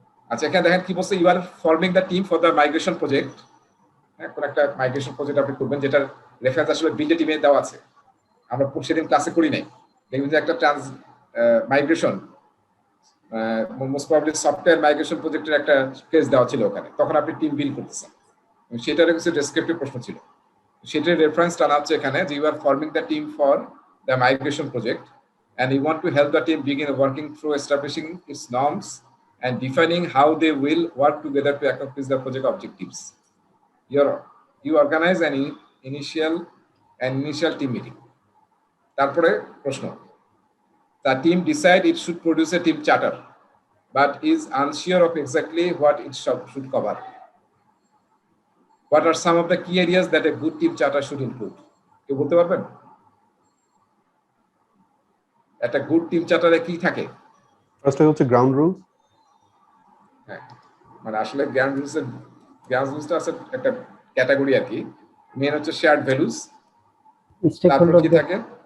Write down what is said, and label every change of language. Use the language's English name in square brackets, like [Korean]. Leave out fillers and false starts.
[Bangla] আচ্ছা, এখানে দেখেন কি বলছে, [English] You are forming the team for the migration project. [Bangla] হ্যাঁ, কোন একটা মাইগ্রেশন প্রজেক্ট আপনি করবেন, যেটার রেফারেন্স আসলে বিল্ড টিমে দেওয়া আছে। আমরা সেদিন ক্লাসে করি নাই, দেখবেন যে একটা migration, most probably software migration প্রজেক্টের একটা কেস দেওয়া ছিল ওখানে। তখন আপনি টিম বিল্ড করতেছেন, সেটার কিছু ডেসক্রিপটিভ প্রশ্ন ছিল, সেটার রেফারেন্স টানা হচ্ছে এখানে যে [English] You are forming the team for the migration project and you want to help the team begin working through establishing its norms and defining how they will work together to accomplish the project objectives. You organize an initial team meeting. [Bangla] তারপরে প্রশ্ন, [English] the team decide it should produce a team charter but is unsure of exactly what it should cover. What are some of the key areas that a good team charter should include? [Bangla] কেউ বলতে পারবেন একটা good team চার্টারে কি থাকে? First হচ্ছে ground rules. হ্যাঁ, মানে আসলে গ্রাউন্ড রুলসটা আছে একটা ক্যাটাগরি আর কি। মেন হচ্ছে শেয়ার্ড ভ্যালুস, তারপর কি থাকে